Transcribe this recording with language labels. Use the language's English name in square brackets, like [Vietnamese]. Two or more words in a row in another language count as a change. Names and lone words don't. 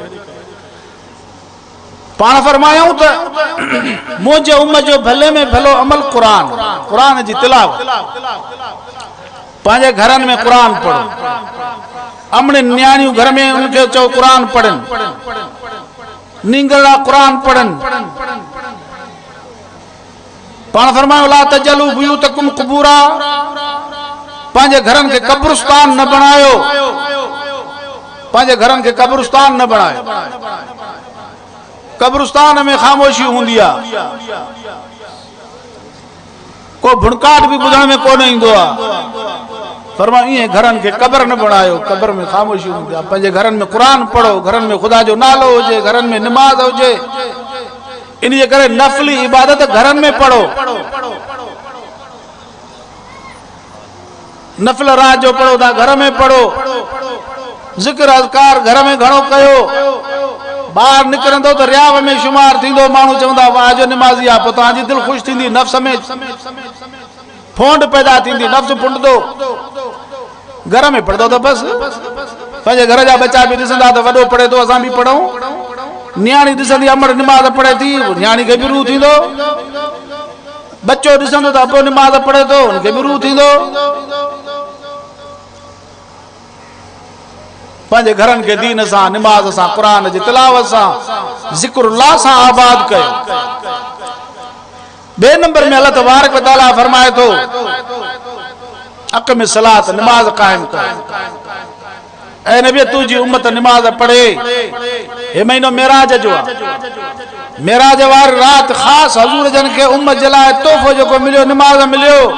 [Sindhi] पाण फरमायूं त मुंहिंजे उम्मत जो भले में भलो अमल क़ुरान, क़ुरान जी तिलावत। पंहिंजे घरनि में क़ुरान पढ़ो, अमड़े न्याणियूं घर में उनखे चओ क़ुरान पढ़नि, नींगड़ा क़ुरान पढ़नि। पाण फरमायो [Arabic] لا تجعلوا بيوتكم قبورا, [Sindhi] पंहिंजे घरनि खे कब्रिस्तान न बणायो, पंहिंजे घरनि खे कब्रिस्तान न बणायो। कब्रिस्तान में ख़ामोशी हूंदी आहे, को भुणकाट भी ॿुधण में कोन ईंदो आहे। फरमायो ईअं घरनि खे क़ब्र न बणायो, क़ब्र में ख़ामोशी हूंदी आहे। पंहिंजे घरनि में क़ुरान पढ़ो, घरनि में ख़ुदा जो नालो हुजे, घरनि में नमाज हुजे। इन जे करे नफ़ली इबादत घरनि में पढ़ो। नफल रात जो पढ़ो था घर में पढ़ो, ज़िक्र अज़कार घर में घणो कयो। ॿाहिरि निकिरंदो त रियाव में शुमार थींदो, माण्हू चवंदा वाह जो निमाज़ी आहे, पोइ तव्हांजी दिलि ख़ुशि थींदी, नफ़्स में फोंड पैदा थींदी, नफ़्स फुंडदो। घर में पढ़ंदो त बसि पंहिंजे घर जा बच्चा बि ॾिसंदा त वॾो पढ़े थो, असां बि पढ़ूं। न्याणी ॾिसंदी अमड़ निमाज़ पढ़े थी, न्याणी खे बि रूह थींदो। बच्चो ॾिसंदो त अबो निमाज़ पढ़े थो, हुनखे बि रूह थींदो। पंहिंजे घरनि खे दीन सां, निमाज़ सां, क़ुरान जी तिलावत सां, ज़िक्रुल्लाह सां आबाद कयो। ॿिए नंबर में [Arabic] الله تبارك وتعالى [Sindhi] फरमाए थो [Arabic] أقم الصلاة, [Sindhi] निमाज़ क़ाइम कर। ऐ नबी तुंहिंजी उम्मत निमाज़ पढ़े। हे महीनो मेराज जो आहे, मेराज वारी रात ख़ासि हज़ूर जन खे उम्मत जे लाइ तोहफ़ो जेको मिलियो, निमाज़ मिलियो।